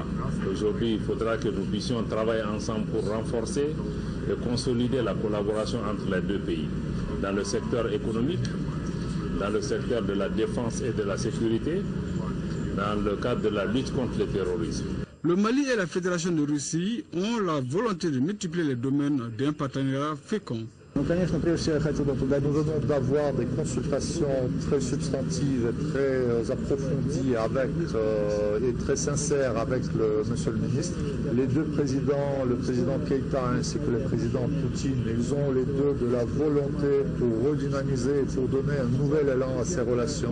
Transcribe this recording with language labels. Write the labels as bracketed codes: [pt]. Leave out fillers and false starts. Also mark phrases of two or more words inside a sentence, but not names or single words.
[fr] Aujourd'hui, il faudra que nous puissions travailler ensemble pour renforcer et consolider la collaboration entre les deux pays, dans le secteur économique, dans le secteur de la défense et de la sécurité, dans le cadre de la lutte contre le terrorisme. Le Mali et la Fédération de Russie ont la volonté de multiplier les domaines d'un partenariat fécond. [ru] Ну, конечно, прежде всего я хотел бы поблагодарить. [fr] Nous venons d'avoir des consultations très substantives, très approfondies et très sincères avec monsieur le ministre. Les deux présidents, le président Keïta ainsi que le président Poutine, ils ont les deux de la volonté pour redynamiser et pour donner un nouvel élan à ces relations.